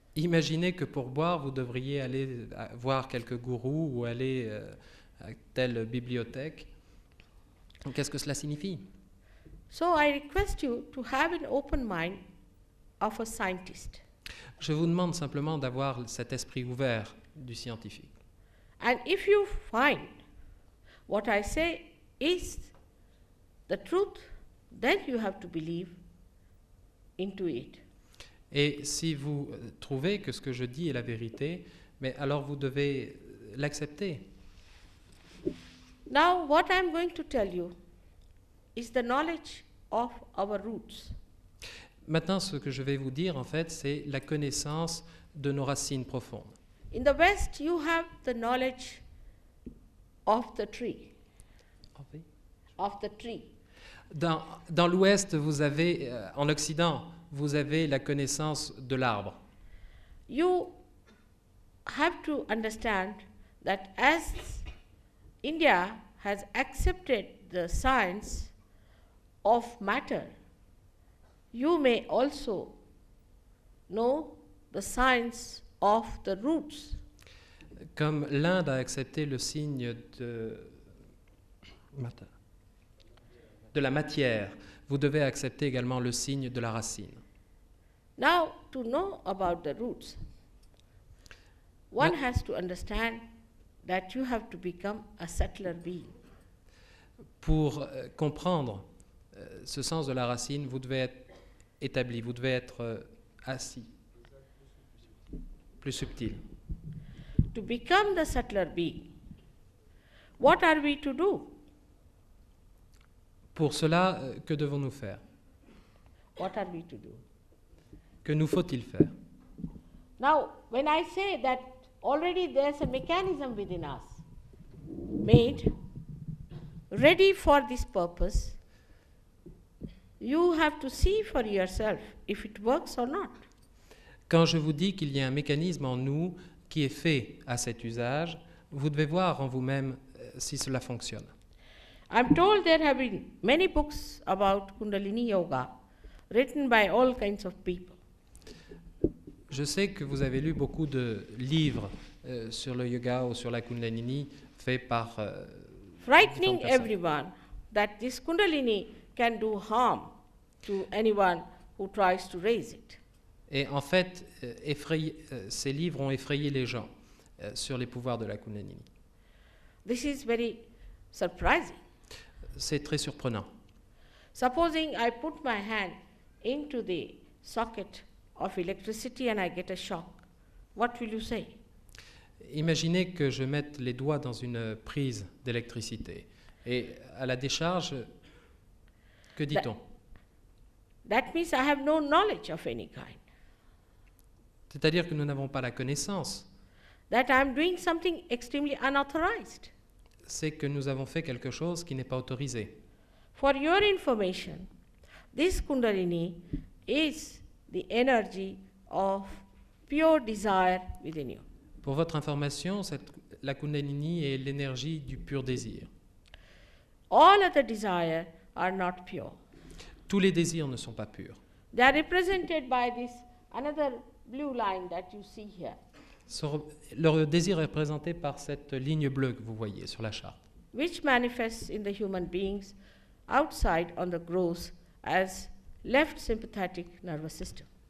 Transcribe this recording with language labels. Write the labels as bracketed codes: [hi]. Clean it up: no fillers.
[fr] Imaginez que pour boire, vous devriez aller voir quelques gourous ou aller à telle bibliothèque. Qu'est-ce que cela signifie? [en] So I request you to have an open mind of a scientist. [fr] Je vous demande simplement d'avoir cet esprit ouvert du scientifique. [en] And if you find what I say is the truth, then you have to believe into it. [fr] Et si vous trouvez que ce que je dis est la vérité, mais alors vous devez l'accepter. [en] Now, what I'm going to tell you is the knowledge of our roots. [fr] Maintenant, ce que je vais vous dire, en fait, c'est la connaissance de nos racines profondes. [en] In the West, you have the knowledge of the tree, of the tree. [fr] Dans l'Ouest, vous avez, en Occident, vous avez la connaissance de l'arbre. [en] You have to understand that as India has accepted the science of matter, you may also know the science of the roots. [fr] Comme l'Inde a accepté le signe de la matière, vous devez accepter également le signe de la racine. [en] Now, to know about the roots, one has to understand that you have to become a settler being. [fr] Pour comprendre ce sens de la racine, vous devez être établi, vous devez être assis, plus subtil. [en] To become the settler being, what are we to do? [fr] Pour cela, que devons-nous faire? [en] What are we to do? [fr] Que nous faut-il faire? [en] Now, when I say that already there's a mechanism within us made ready for this purpose, you have to see for yourself if it works or not. [fr] Quand je vous dis qu'il y a un mécanisme en nous qui est fait à cet usage, vous devez voir en vous-même si cela fonctionne. [en] I'm told there have been many books about Kundalini Yoga written by all kinds of people. [fr] Je sais que vous avez lu beaucoup de livres sur le yoga ou sur la Kundalini faits par [en] Frightening [fr] différentes personnes. [en] everyone that this Kundalini can do harm to anyone who tries to raise it. [fr] Et en fait, ces livres ont effrayé les gens sur les pouvoirs de la Kundalini. [en] This is very surprising. [fr] C'est très surprenant. [en] Supposing I put my hand into the socket of electricity and I get a shock, what will you say? [fr] Imaginez que je mette les doigts dans une prise d'électricité et à la décharge, que dit-on? [en] That means I have no knowledge of any kind. [fr] C'est-à-dire que nous n'avons pas la connaissance. [en] That I am doing something extremely unauthorized. [fr] C'est que nous avons fait quelque chose qui n'est pas autorisé. [en] For your information, this Kundalini is the energy of pure desire within you. [fr] Pour votre information, la Kundalini est l'énergie du pur désir. [en] All other desires are not pure. [fr] Tous les désirs ne sont pas purs. [en] They are represented by this another blue line that you see here. [fr] Leur désir est représenté par cette ligne bleue que vous voyez sur la charte, [en] Which manifests in the human beings outside on the gross as left sympathetic nervous system.